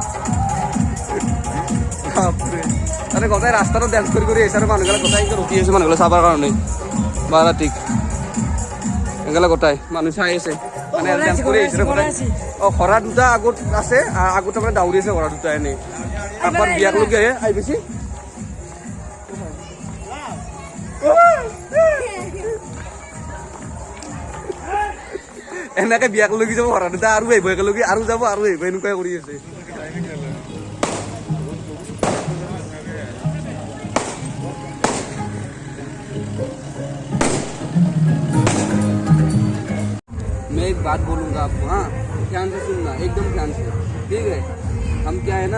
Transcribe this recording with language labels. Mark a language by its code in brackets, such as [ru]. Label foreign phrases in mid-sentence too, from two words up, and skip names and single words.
[as] মানে গোটেই ৰাস্তাটো ডেন্স কৰি আহিছে আৰু মানুহবিলাক গোটেই ৰখি আছে মানুহবিলাক চাবৰ কাৰণে বাৰাতীক এগুলা গোটাই মানুহ চাই আছে মানে ডেন্স কৰি আহিছে গোটাই ঘোঁৰা দুটা আগত আছে আগত মানে দাউৰি আছে ঘোঁৰা দুটা এনেই কাৰোবাৰ বিয়াক লগি আহে আহি বেছি এনেকে বিয়াক লগি যাব ঘোঁৰা দুটা আৰু আহিব একেলগে আৰু যাব আৰু আহিব এনেকুৱাই কৰি আছে [hi] मैं एक बात बोलूँगा आपको हाँ ध्यान से सुनना एकदम ध्यान से ठीक है हम क्या है